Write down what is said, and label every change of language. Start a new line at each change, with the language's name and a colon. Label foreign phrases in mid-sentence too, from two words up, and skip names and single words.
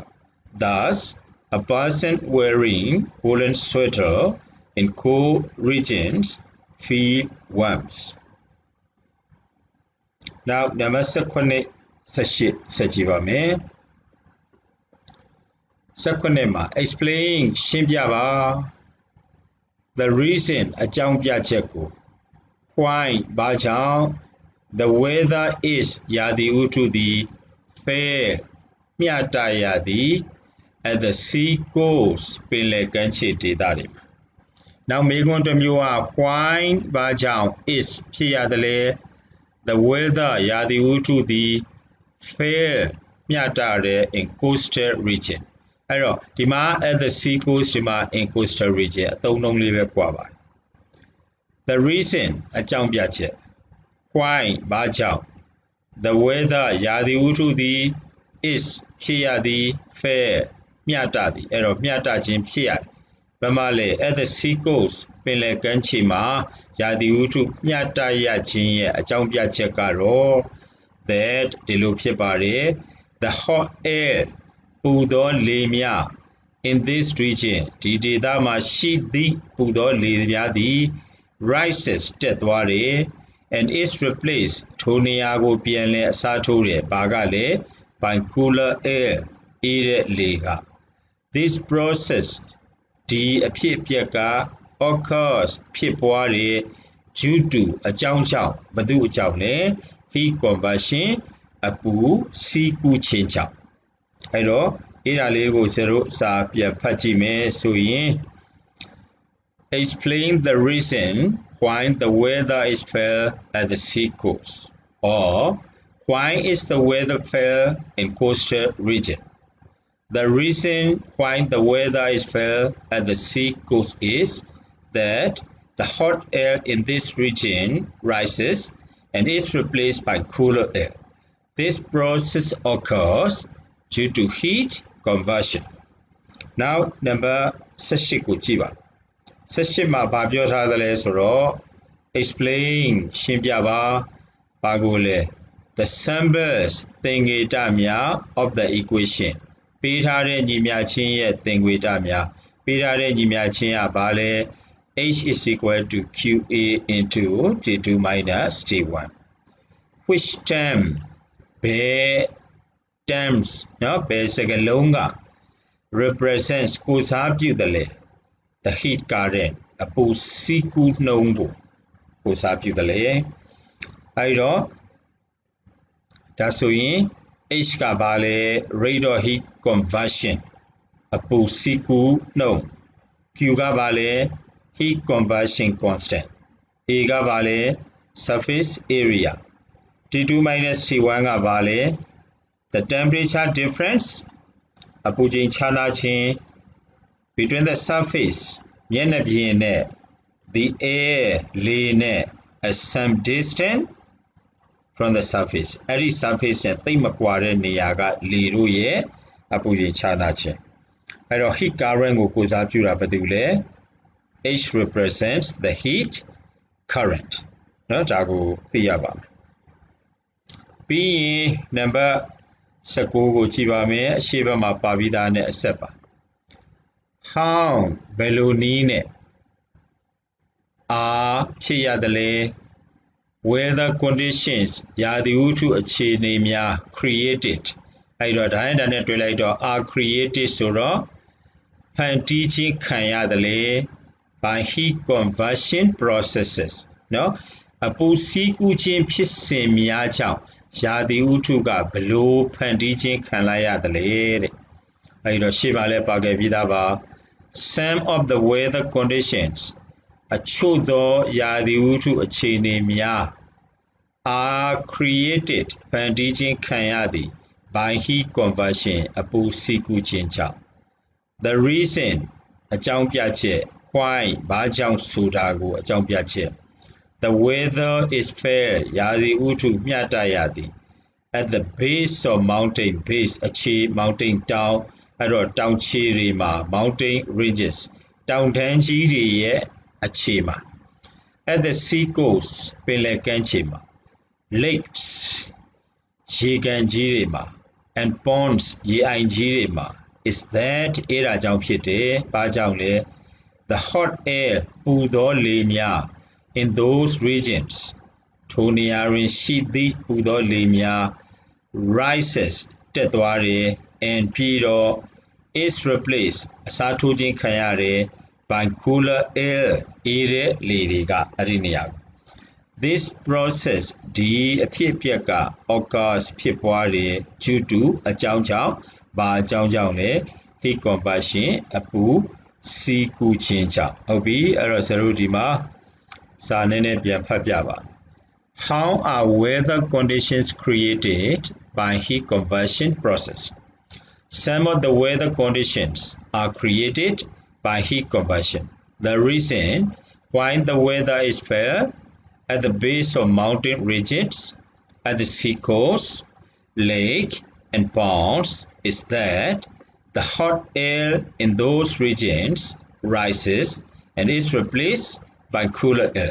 English: Thus, a person wearing woolen sweater in cold regions feel warmth. Now, number 7 Sajiva me.
Burmese: 7 ma explain ရှင်းပြပါ
English: The reason
Burmese: အကြောင်းပြချက်ကို Why ဘာကြောင့်
English: The weather is
Burmese: ရာသီဥတုသည် fair မျှတရာသည့်
English: at the sea coast
Burmese: ပင်လယ်ကမ်းခြေဒေသတွေမှာ နောက်မေးခွန်းတစ်မျိုးက Why ဘာကြောင့် is ဖြစ်ရသလဲ
English: The weather
Burmese: ရာသီဥတုသည် fair မျှတတယ်
English: in coastal region
Burmese: အဲ့တော့ ဒီမှာ
English: at the sea coast
Burmese: ဒီမှာ
English: in coastal region
Burmese: အသုံးအနှုန်းလေးပဲကွာပါတယ်
English: The reason
Burmese: အကြောင်းပြချက် Why ဘာကြောင့်
English: The weather
Burmese: ရာသီဥတုသည် is ဖြစ်ရသည် fair မျှတသည်အဲ့တော့မျှတခြင်းဖြစ်ရတယ်ဘယ်မှာလဲ
English: at the sea coast
Burmese: ပင်လ ယ်ကမ်းခြေမှာရာသီဥတုမျှတရခြင်းရဲ့အကြောင်းပြချက်ကတော့ that ဒီလိုဖြစ်ပါတယ်
English: the hot air
Burmese: ပူသောလေ များ
English: in this region
Burmese: ဒီဒေသမှာရှိသည့်ပူသောလေများသည် rises တက်သွားတယ်
English: and is
Burmese: replaced ထိုနေရာကိုပြန်လည်အစားထိုးတယ်ဘာကလဲ
English: by cooler air
Burmese: အေးတဲ့လေက
English: this process
Burmese: ဒီအဖြစ်အပျက်က occurs ဖြစ်ပွားတယ်
English: due to
Burmese: အကြောင်းကြောင့်ဘယ်သူအကြောင်းလဲ
English: heat conversion
Burmese: အပူစီးကူးခြင်းကြောင့်အဲ့တော့အဲ့ဒါလေးကိုကျွန်တော်စာပြန်ဖတ်ကြည့်မယ်ဆိုရင်
English: explain the reason why the weather is fair at the sea coast or why is the weather fair in coastal region The reason why the weather is fair at the sea coast is that the hot air in this region rises and is replaced by cooler air. This process occurs due to heat conversion. Now, number 18
Burmese: ကိုကြည့်ပါ18မှာဘာပြောထားသလဲဆိုတော့ explain ရှင်းပြပါဘာကိုလဲ
English: the symbols
Burmese: သင်္ကေတများ
English: of the equation
Burmese: ပေးထားတဲ့ညီမျှချင်းရဲ့သင်္ကေတများပေးထားတဲ့ညီမျှချင်းကဘာလဲ
English: H is equal to QA into T2 minus T1 which term ဘယ် terms
Burmese: နော်ဘယ်စကားလုံးက
English: represents
Burmese: ကိုစားပြုတယ်လေ
English: the heat current
Burmese: အပူစီးကူးနှုန်းကိုကိုစားပြုတယ်လေ အဲ့တော့ဒါဆိုရင် H ကဘာလဲ
English: rate of heat conversion
Burmese: အပူစီးကူးနှုန်း Q ကဘာလဲ
English: heat conversion constant
Burmese: A ကဘာလဲ
English: surface area T2 minus T1
Burmese: ကဘာလဲ
English: the temperature difference
Burmese: အပူချိန်ခြားနာခြင်း
English: between the surface
Burmese: မျ က်နှာပြင်နဲ့
English: the air
Burmese: လေနဲ့
English: at some distance from the surface
Burmese: အဲ့ဒီ surface နဲ့သိပ်မကွာတဲ့နေရာကလေတို့ရဲ့အပူချိန်ခြားနာခြင်းအဲ့တော့
English: heat current
Burmese: ကိုကိုစားပြုတာဘာတူလဲ
English: H represents the heat current
Burmese: နော်ဒါကိုသိရပါမယ်ပြီးရင် number 19ကိုကြည့်ပါမယ်အရှိဘက်မှာပါပြီးသားနဲ့အဆက်ပါ
English: how
Burmese: ဘယ်လိုနည်းနဲ့ဖြစ်ရတယ်လဲ
English: weather conditions
Burmese: ရာသီဥတုအခြေအနေများ
English: created
Burmese: အဲ့တော့ ဒါနဲ့တွေ့လိုက်တော့
English: are created
Burmese: ဆိုတော့ဖန်တီးခြင်းခံရတယ်လေ
English: by heat conversion processes
Burmese: နော်အပူစီးကူးခြင်းဖြစ်စဉ်များကြောင့်ရာသီဥတုကဘလို့ဖန်တီးခြင်းခံလိုက်ရတယ်လေတဲ့အဲဒီတော့ရှေ့မှာလည်းပါခဲ့ပြီးသားပါ
English: some of the weather conditions
Burmese: အချို့သောရာသီဥတုအခြေအနေများ
English: are created
Burmese: ဖန်တီးခြင်းခံရသည်
English: by heat conversion
Burmese: အပူစီးကူးခြင်းကြောင့်
English: the reason
Burmese: အကြောင်းပြချက် why ဘာကြောင့်ဆိုတာကိုအကြောင်းပြချက်
English: the weather is fair
Burmese: ရာသီဥတုမျှတရသည်
English: at the base of mountain base
Burmese: အခြေ mountain တောင်အဲ့တော့တောင်ခြေတွေမှာ
English: mountain ranges
Burmese: တောင်တန်းကြီးတွေရဲ့အခြေမှာ
English: at the sea coast
Burmese: ပင်လယ်ကမ်းခြေမှာ lakes ရေကန်ကြီးတွေမှာ
English: and ponds
Burmese: ရေအိုင်ကြီးတွေမှာ
English: is that
Burmese: အဲ့ဒါကြောင့်ဖြစ်တယ်ဘာကြောင့်လဲ
English: the hot air
Burmese: ပူသော လေများ
English: in those regions
Burmese: ထိုနေရာတွင်ရှိသည့်ပူသောလေများ rises တက်သွားတယ် and ပြီးတော့
English: is replaced
Burmese: အစားထိုးခြင်းခံရတယ်
English: by cooler air
Burmese: အေး တဲ့လေတွေကအဲ့ဒီနေရာ
English: this process
Burmese: ဒီအဖြစ်အပျက်က occurs ဖြစ်ပွားတယ် due to အကြောင်းကြောင့်ဘာအကြောင်း ကြောင့်လဲ
English: heat conversion
Burmese: အပူစီးကူးခြင်းကြောင့်ဟုတ်ပြီအဲ့တော့ဆရာတို့ဒီမှာစာ နည်းနည်းပြန်ဖတ်ပြပါ
English: how are weather conditions created by heat conversion process some of the weather conditions are created by heat conversion the reason why the weather is fair at the base of mountain regions at the sea coast lake and ponds is that the hot air in those regions rises and is replaced by cooler air.